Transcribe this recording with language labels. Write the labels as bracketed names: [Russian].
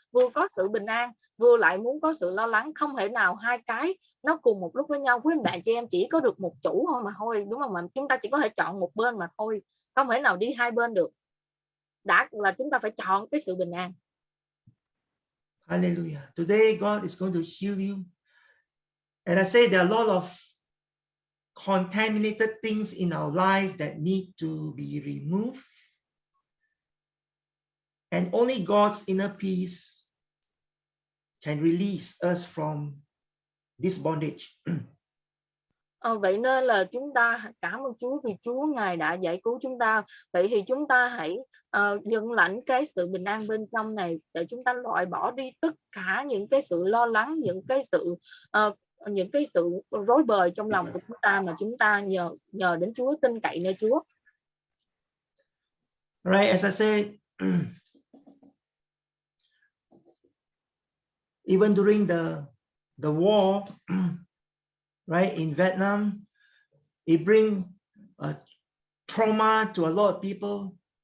[Vietnamese] Vừa có sự bình an, vừa lại muốn có sự lo lắng, không thể nào hai cái nó cùng một lúc với nhau. Với anh bạn chị em chỉ có được một chủ thôi mà thôi, đúng không? Mà chúng ta chỉ có thể chọn một bên mà thôi, không thể nào đi hai bên được. Đã là chúng ta phải chọn cái sự bình an. [English] Hallelujah. Today God is going to heal you. And I say there are a lot of contaminated things in our life that need to be removed. And only God's inner peace can release us from this bondage. [Vietnamese] Vậy nên là chúng ta cảm ơn Chúa vì Chúa Ngài đã giải cứu chúng ta. Vậy thì chúng ta hãy nhận lãnh cái sự bình an bên trong này để chúng ta loại bỏ đi tất cả những cái sự lo lắng, những cái sự rối bời trong lòng của chúng ta mà chúng ta nhờ đến Chúa, tin cậy nơi Chúa. [English] Right, as I said, even during the war, right, in Vietnam, it bring trauma to a lot of people.